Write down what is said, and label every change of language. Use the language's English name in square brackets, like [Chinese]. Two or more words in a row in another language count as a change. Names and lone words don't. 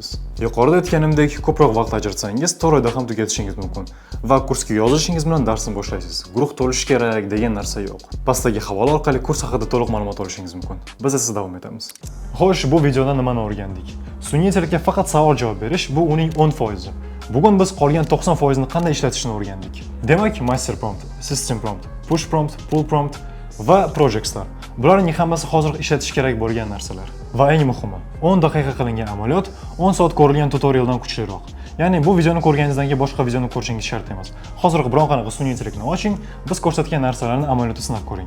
[Uzbek] Yuqorida aytganimdek, ko'proq vaqt ajratsangiz, 4 oyda ham tugatishingiz mumkin va kursga yozishingiz bilan darsni boshlaysiz. Guruh to'lishi kerak degan narsa yo'q. Pastdagi havola orqali kurs haqida to'liq ma'lumot olishingiz mumkin. Biz esa davom etamiz. Xo'sh, bu videoda nimani o'rgandik? Sun'iy intellektga faqat savol-javob berish bu uning 10%. Bugun biz qolgan 90% ni qanday ishlatishni o'rgandik. Demak, [English] master prompt, system prompt, push prompt, pull prompt va projectlar. [Uzbek] Bularning hammasi hozir ishlatish kerak bo'lgan narsalar. Va eng muhimi, 10 daqiqa qilingan amaliyot 10 soat ko'rilgan tutorialdan kuchliroq. Ya'ni bu videoni ko'rganingizdan keyin boshqa videoni ko'rishingiz shart emas. Hozir biron qanaqa sun'iy intellektni oching, biz ko'rsatgan narsalarni amaliyotda sinab ko'ring.